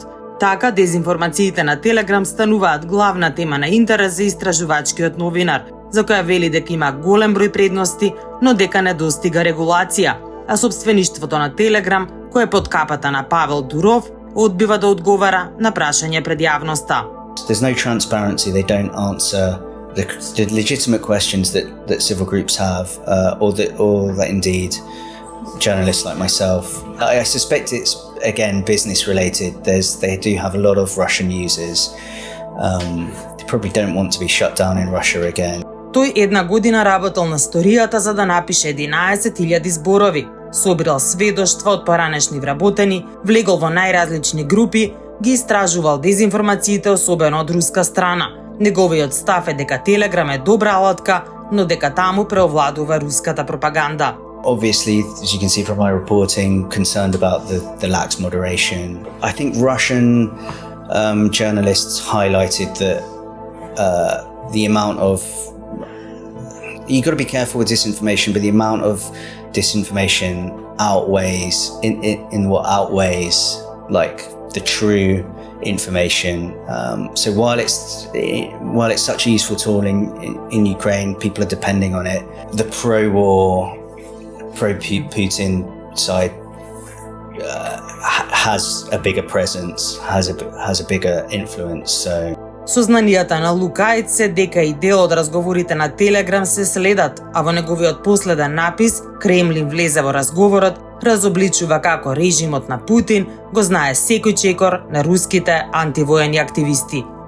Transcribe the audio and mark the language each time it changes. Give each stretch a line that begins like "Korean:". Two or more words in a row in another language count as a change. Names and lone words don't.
Macedonian: Така, дезинформациите на Telegram стануваат главна тема на интерес за истражувачкиот новинар, за која вели дека има голем број предности, но дека не достига регулација, а собствеништвото на Telegram, кој е под капата на Павел Дуров, одбива да одговара на прашање пред јавноста.
English: There's no transparency, they don't answer the legitimate questions that civil groups have, or that indeed journalists like myself. I suspect it's again business related. They do have a lot of Russian users. They probably don't want to be shut down in Russia again.
Macedonian: Тој една година работел на сторијата за да напише 11.000 зборови, собирал сведоштва од поранешни вработени, влегол во најразлични групи, ги истражувал дезинформациите, особено од руска страна. Неговиот став е дека Telegram е добра алатка, но дека таму преовладува руската пропаганда.
English: Obviously, as you can see from my reporting, concerned about the lax moderation. I think Russian journalists highlighted that the amount of you got to be careful with disinformation, but the amount of disinformation outweighs like the true information. So while it's such a useful tool in Ukraine, people are depending on it. The pro-war, pro-Putin side has a bigger presence, has a bigger influence. So
Macedonian: Сознанијата на Лукаиц се дека и дел од разговорите на Telegram се следат, а во неговиот последен напис Кремлин влезе во разговорот, разобличува како режимот на Путин го знае секој чекор на руските антивоени активисти.